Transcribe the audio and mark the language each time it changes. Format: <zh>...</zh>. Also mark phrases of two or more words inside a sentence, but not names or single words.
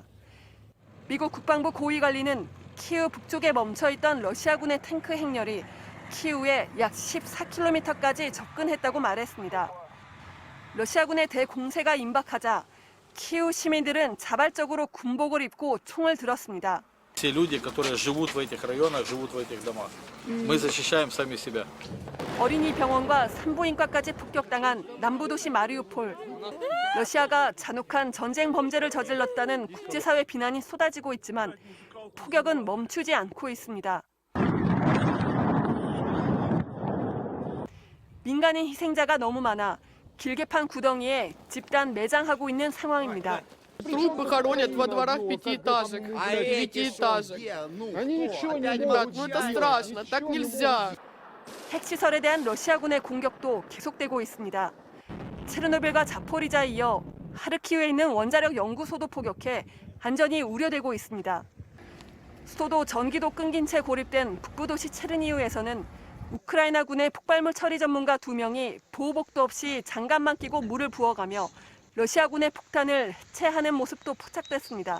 <ko>미국 국방부 고위 관리는 키이우 북쪽에 멈춰있던 러시아군의 탱크 행렬이 키이우에 약 14km까지 접근했다고 말했습니다. 러시아군의 대공세가 임박하자 키이우 시민들은 자발적으로 군복을 입고 총을 들었습니다.</ko> <ru>Все люди, которые живут в этих районах, живут в этих домах. Мы защищаем сами себя.</ru> <ko>어린이 병원과 산부인과까지 폭격당한 남부도시 마리우폴. 러시아가 잔혹한 전쟁 범죄를 저질렀다는 국제사회 비난이 쏟아지고 있지만 폭격은 멈추지 않고 있습니다. 민간인 희생자가 너무 많아 길게판 구덩이에 집단 매장하고 있는 상황입니다.</ko> <ru>Трупы хоронят во дворах пятиэтажек, девятиэтажек. Они ничего не могут. Ну это страшно, так нельзя.</ru> <ko>핵시설에 대한 러시아군의 공격도 계속되고 있습니다. 체르노빌과 자포리자에 이어 하르키우에 있는 원자력 연구소도 포격해 안전이 우려되고 있습니다. 수도도 전기도 끊긴 채 고립된 북부도시 체르니우에서는 우크라이나군의 폭발물 처리 전문가 2명이 보호복도 없이 장갑만 끼고 물을 부어가며 러시아군의 폭탄을 해체하는 모습도 포착됐습니다.</ko>